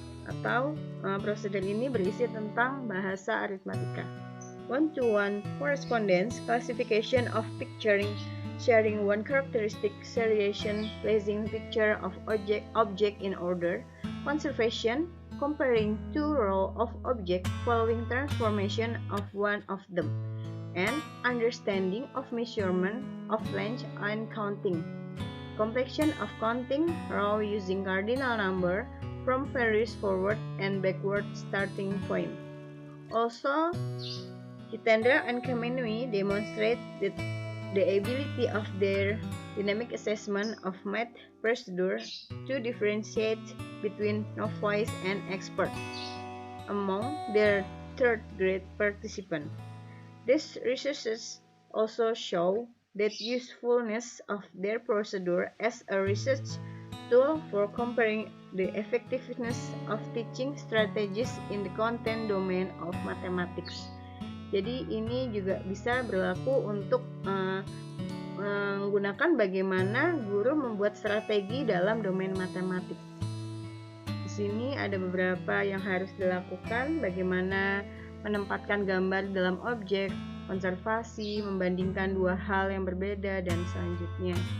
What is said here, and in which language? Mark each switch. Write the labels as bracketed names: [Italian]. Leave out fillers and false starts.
[Indonesian] Atau prosedur ini berisi tentang bahasa aritmatika. [English] One-to-one correspondence, classification of picturing, sharing one characteristic, seriation, placing picture of object in order, conservation, comparing two rows of objects following transformation of one of them, and understanding of measurement of length and counting. Completion of counting row using cardinal number from various forward and backward starting point. Also, Hitendra and Kamenui demonstrate that the ability of their dynamic assessment of math procedure to differentiate between novice and expert among their third-grade participants. These researches also show the usefulness of their procedure as a research tool for comparing the effectiveness of teaching strategies in the content domain of mathematics. [Indonesian] Jadi ini juga bisa berlaku untuk menggunakan bagaimana guru membuat strategi dalam domain matematik. Di sini ada beberapa yang harus dilakukan, bagaimana menempatkan gambar dalam objek, konservasi, membandingkan dua hal yang berbeda, dan selanjutnya.